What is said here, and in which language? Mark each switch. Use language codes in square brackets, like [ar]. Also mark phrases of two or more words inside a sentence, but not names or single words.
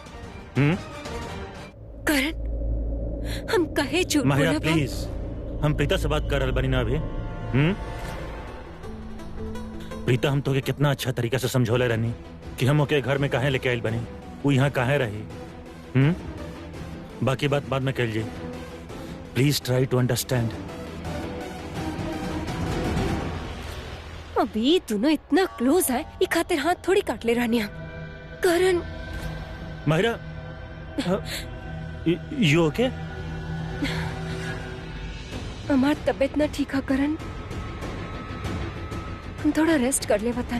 [bho] करण हम कहे झूठ माहिरा बोलब? प्लीज, हम प्रीता से बात कर रहल बानी ना अभी। प्रीता, हम तो के कितना अच्छा तरीका से समझौले रहनी कि हम ओके घर में काहे लेके आइल बनी, वो यहाँ काहे रही। बाकी बात बाद में कइल जे। [en] please try to understand. [bho] अभी दोनों इतना क्लोज है, ये खातिर हाथ थोड़ी काट ले रहनी हम। करण [en] माहिरा, you OK? [bho] हमार तबीयत ना ठीक है करण, हम थोड़ा रेस्ट कर ले बतानी।